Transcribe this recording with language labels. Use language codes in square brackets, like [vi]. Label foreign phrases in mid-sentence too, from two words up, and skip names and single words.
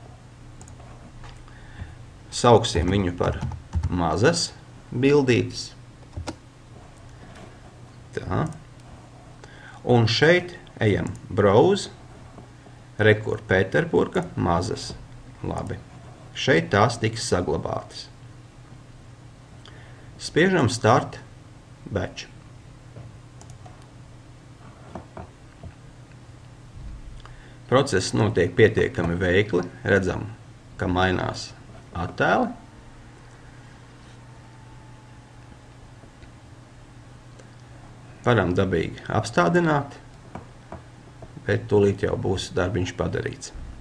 [lv] Sauksim viņu par mazas bildītes. Tā. Un šeit ejam browse, rekur Pēterburga, mazas. Labi. Šeit tās tiks saglabātas. Spiežam [en] start batch. [lv] Process notiek pietiekami veikli. Redzam, ka mainās attēli. Varam dabīgi apstādināt, bet tūlīt jau būs darbiņš padarīts.